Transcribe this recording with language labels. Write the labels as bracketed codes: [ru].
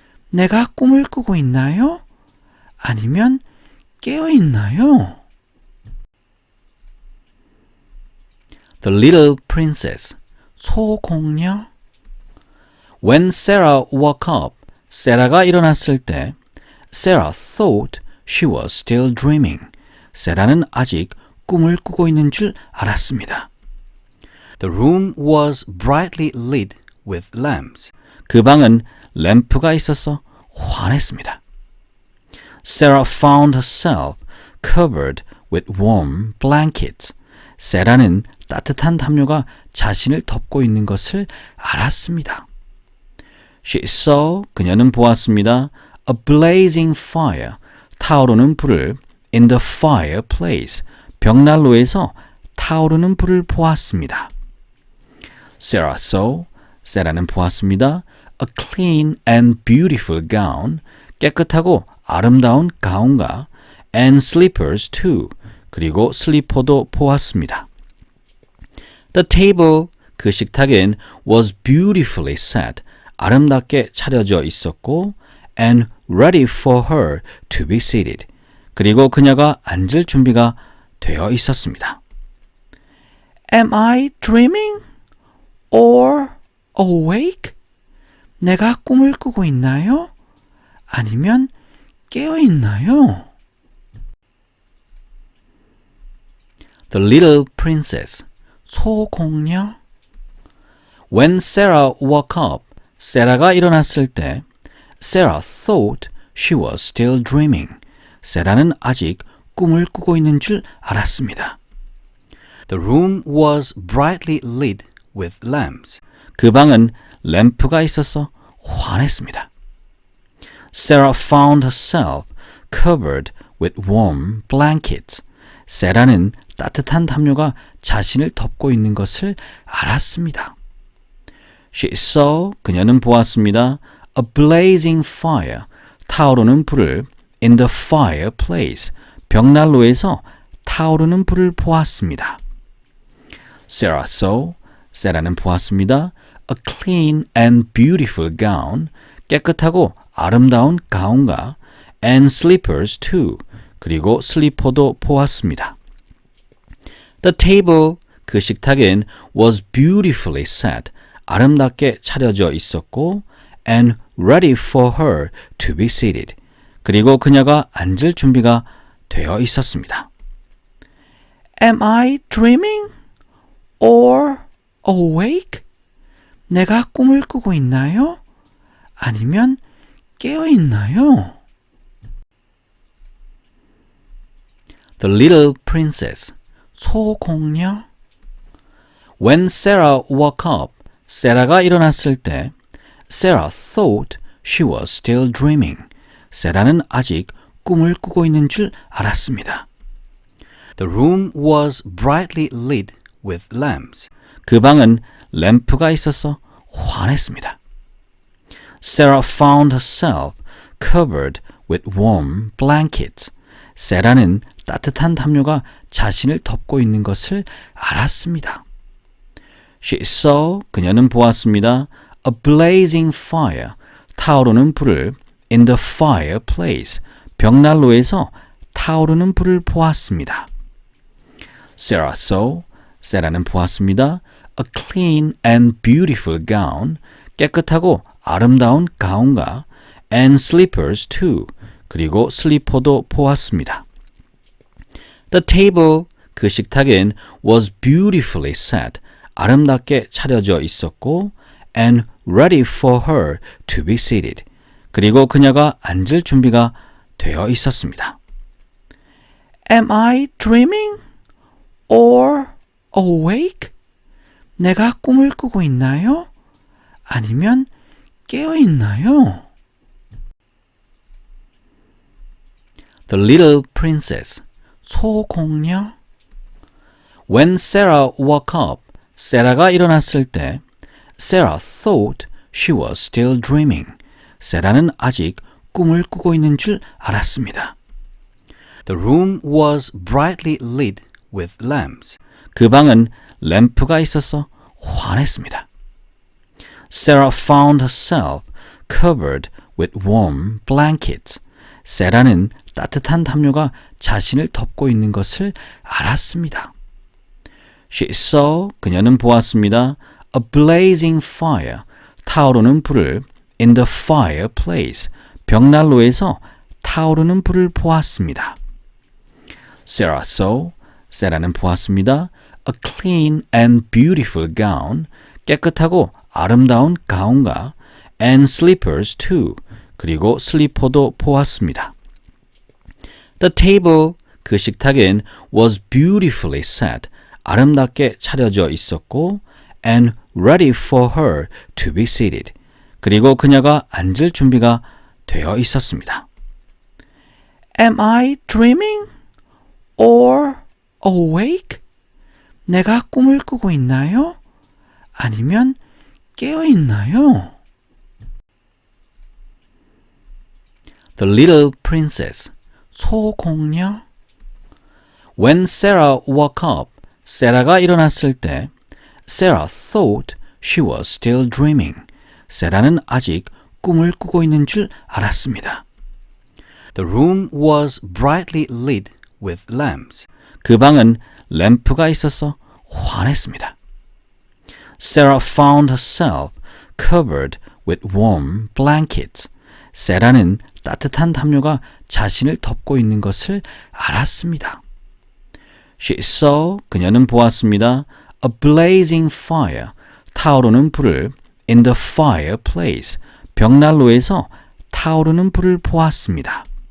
[ko] 내가 꿈을 꾸고 있나요? 아니면 깨어 있나요? [en] The Little Princess, 소공녀. When Sarah woke up, [ko] 세라가 일어났을 때 [en] Sarah thought she was still dreaming. [ko] 세라는 아직 꿈을 꾸고 있는 줄 알았습니다. [en] The room was brightly lit with lamps. [ko] 그 방은 램프가 있어서 환했습니다. [en] Sarah found herself covered with warm blankets. [ko] 세라는 따뜻한 담요가 자신을 덮고 있는 것을 알았습니다. [en] She saw, [ko] 그녀는 보았습니다. [en] A blazing fire, [ko] 타오르는 불을 [en] in the fireplace, [ko] 벽난로에서 타오르는 불을 보았습니다. [en] Sarah saw, [ko] 세라는 보았습니다. [en] A clean and beautiful gown, [ko] 깨끗하고 아름다운 가운과 [en] and slippers too, [ko] 그리고 슬리퍼도 보았습니다. [en] The table, [ko] 그 식탁엔 [en] was beautifully set, [ko] 아름답게 차려져 있었고 [en] and ready for her to be seated, [ko] 그리고 그녀가 앉을 준비가 되어 있었습니다. [en] Am I dreaming or awake? [ko] 내가 꿈을 꾸고 있나요? 아니면 깨어 있나요? [en] The Little Princess, 소공녀. When Sarah woke up, [ko] 세라가 일어났을 때 [en] Sarah thought she was still dreaming. [ko] 세라는 아직 꿈을 꾸고 있는 줄 알았습니다. [en] The room was brightly lit with lamps. [ko] 그 방은 램프가 있어서 환했습니다. [en] Sarah found herself covered with warm blankets. [ko] 세라는 따뜻한 담요가 자신을 덮고 있는 것을 알았습니다. [en] She saw, [ko] 그녀는 보았습니다. [en] A blazing fire, [ko] 타오르는 불을 [en] in the fireplace, [ko] 벽난로에서 타오르는 불을 보았습니다. [en] Sarah saw, [ko] 세라는 보았습니다. [en] A clean and beautiful gown, [ko] 깨끗하고 아름다운 가운과 [en] and slippers too, [ko] 그리고 슬리퍼도 보았습니다. [en] The table, [ko] 그 식탁엔 [en] was beautifully set, [ko] 아름답게 차려져 있었고 [en] and ready for her to be seated, [ko] 그리고 그녀가 앉을 준비가 되어 있었습니다. [en] Am I dreaming or awake? [ko] 내가 꿈을 꾸고 있나요? 아니면 깨어 있나요? [en] The Little Princess, 소공녀. When Sarah woke up, [ko] 세라가 일어났을 때 [en] Sarah thought she was still dreaming. [ko] 세라는 아직 꿈을 꾸고 있는 줄 알았습니다. [en] The room was brightly lit with lamps. [ko] 그 방은 램프가 있어서 환했습니다. [en] Sarah found herself covered with warm blankets. [ko] 세라는 따뜻한 담요가 자신을 덮고 있는 것을 알았습니다. [en] She saw, [ko] 그녀는 보았습니다. [en] A blazing fire, [ko] 타오르는 불을 [en] in the fireplace, [ko] 벽난로에서 타오르는 불을 보았습니다. [en] Sarah saw, [ko] 세라는 보았습니다. [en] A clean and beautiful gown, [ko] 깨끗하고 아름다운 가운과 [en] and slippers too, [ko] 그리고 슬리퍼도 보았습니다. [en] The table, [ko] 그 식탁엔 [en] was beautifully set, [ko] 아름답게 차려져 있었고 [en] and ready for her to be seated, [ko] 그리고 그녀가 앉을 준비가 되어 있었습니다. [en] Am I dreaming or awake? [ko] 내가 꿈을 꾸고 있나요? 아니면 깨어 있나요? [en] The little princess. 소공녀. When Sarah woke up, [ko] 세라가 일어났을 때 [en] Sarah thought she was still dreaming. [ko] 세라는 아직 꿈을 꾸고 있는 줄 알았습니다. [en] The room was brightly lit with lamps. [ko] 그 방은 램프가 있어서 환했습니다. [en] Sarah found herself covered with warm blankets. [ko] 세라는 따뜻한 담요가 자신을 덮고 있는 것을 알았습니다. [en] She saw, [ko] 그녀는 보았습니다. [en] A blazing fire, [ko] 타오르는 불을 [en] in the fireplace, [ko] 벽난로에서 타오르는 불을 보았습니다. [en] Sarah saw, [ko] 세라는 보았습니다. [en] A clean and beautiful gown, [ko] 깨끗하고 아름다운 가운과 [en] and slippers too, [ko] 그리고 슬리퍼도 보았습니다. [en] The table, [ko] 그 식탁엔 [en] was beautifully set, [ko] 아름답게 차려져 있었고 [en] and ready for her to be seated, [ko] 그리고 그녀가 앉을 준비가 되어 있었습니다. [en] Am I dreaming or awake? [ko] 내가 꿈을 꾸고 있나요? 아니면 깨어 있나요? [en] The little princess. 소공녀. When Sarah woke up, [ko] 세라가 일어났을 때 [en] Sarah thought she was still dreaming. [ko] 세라는 아직 꿈을 꾸고 있는 줄 알았습니다. [en] The room was brightly lit with lamps. [ko] 그 방은 램프가 있어서 환했습니다. [en] Sarah found herself covered with warm blankets. [ko] 세라는 따뜻한 담요가 자신을 덮고 있는 것을 알았습니다. [en] She saw, [ko] 그녀는 보았습니다. [en] A blazing fire, [ko] 타오르는 불을 [en] in the fireplace, [ko] 벽난로에서 타오르는 불을 보았습니다.